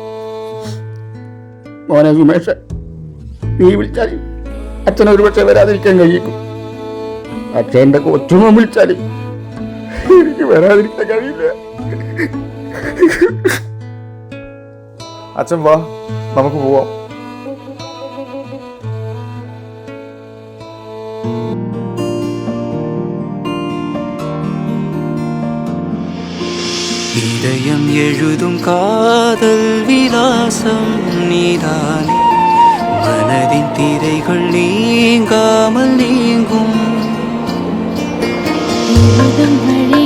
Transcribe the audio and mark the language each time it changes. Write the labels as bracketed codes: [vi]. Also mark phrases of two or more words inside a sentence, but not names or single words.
[ml] മോനെ സുമേഷ്, നീ വിളിച്ചാൽ അച്ഛൻ ഒരുപക്ഷെ വരാതിരിക്കാൻ കഴിയും. അച്ഛൻ്റെ കൊച്ചുമോൻ വിളിച്ചാൽ എനിക്ക് വരാതിരിക്കാൻ കഴിയില്ല. അച്ഛൻ വാ, നമുക്ക് പോവാം. [ta] இதயம் எழுதும் காதல் விலாசம் நீதானே, மனதின் திரைகள் நீங்காமல் நீங்கும்.